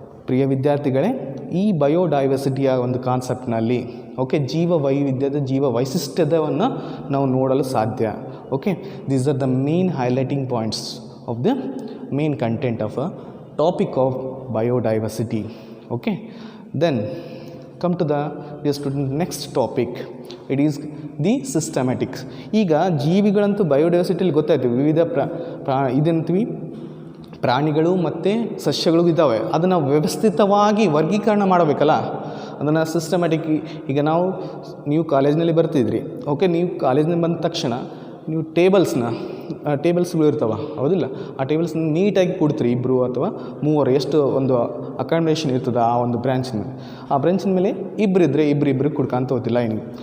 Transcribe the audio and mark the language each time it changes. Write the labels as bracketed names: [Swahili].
[Kannada] ಪ್ರಿಯ ವಿದ್ಯಾರ್ಥಿಗಳೇ, ಈ ಬಯೋಡೈವರ್ಸಿಟಿಯ ಒಂದು ಕಾನ್ಸೆಪ್ಟ್ನಲ್ಲಿ ಓಕೆ ಜೀವ ವೈವಿಧ್ಯದ ಜೀವ ವೈಶಿಷ್ಟ್ಯವನ್ನು ನಾವು ನೋಡಲು ಸಾಧ್ಯ. [English] Okay, these are the main highlighting points of the main content of a topic of biodiversity. Okay, then come to the next topic. It is the systematics. [Kannada] ಈಗ ಜೀವಿಗಳಂತೂ ಬಯೋಡೈವರ್ಸಿಟಿಯಲ್ಲಿ ಗೊತ್ತಾಯ್ತು, ವಿವಿಧ ಇದಂತೀವಿ ಪ್ರಾಣಿಗಳು ಮತ್ತು ಸಸ್ಯಗಳು ಇದ್ದಾವೆ. ಅದನ್ನು ವ್ಯವಸ್ಥಿತವಾಗಿ ವರ್ಗೀಕರಣ ಮಾಡಬೇಕಲ್ಲ, ಅದನ್ನು ಸಿಸ್ಟಮ್ಯಾಟಿಕ್. ಈಗ ನೀವು ಕಾಲೇಜ್ನಲ್ಲಿ ಬರ್ತಿದ್ರಿ, ಓಕೆ, ನೀವು ಕಾಲೇಜ್ನಲ್ಲಿ ಬಂದ ತಕ್ಷಣ ನೀವು ಟೇಬಲ್ಸ್ಗಳು ಇರ್ತಾವೆ, ಹೌದಿಲ್ಲ, ಆ ಟೇಬಲ್ಸ್ನ ನೀಟಾಗಿ ಕೊಡ್ತೀರಿ, ಇಬ್ಬರು ಅಥವಾ ಮೂವರು, ಎಷ್ಟು ಒಂದು ಅಕಾಮಿಡೇಷನ್ ಇರ್ತದೆ ಆ ಒಂದು ಬ್ರ್ಯಾಂಚಿನ ಮೇಲೆ ಇಬ್ಬರು ಇದ್ದರೆ ಇಬ್ಬರು ಕುಡ್ಕೊಂತ ಹೋಗ್ತಿಲ್ಲ ಏನು.